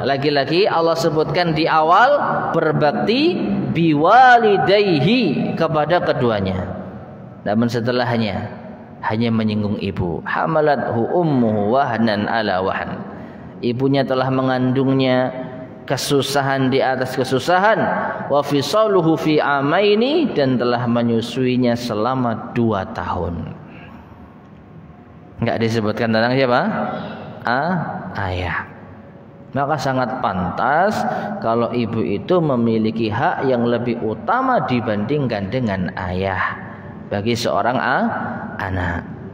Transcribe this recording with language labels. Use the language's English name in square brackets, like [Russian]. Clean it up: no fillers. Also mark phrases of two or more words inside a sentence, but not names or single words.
[Indonesian] Lagi-lagi Allah sebutkan di awal berbakti biwalidayhi, kepada keduanya. Namun setelahnya hanya menyinggung ibu. [Arabic] حملته أمه وهنا على وهن. [Indonesian] Ibunya telah mengandungnya kesusahan di atas kesusahan, [Arabic] وفصاله في عامين, [Indonesian] dan telah menyusuinya selama 2 tahun. Enggak disebutkan tentang siapa? Ayah. Maka sangat pantas kalau ibu itu memiliki hak yang lebih utama dibandingkan dengan ayah bagi seorang anak.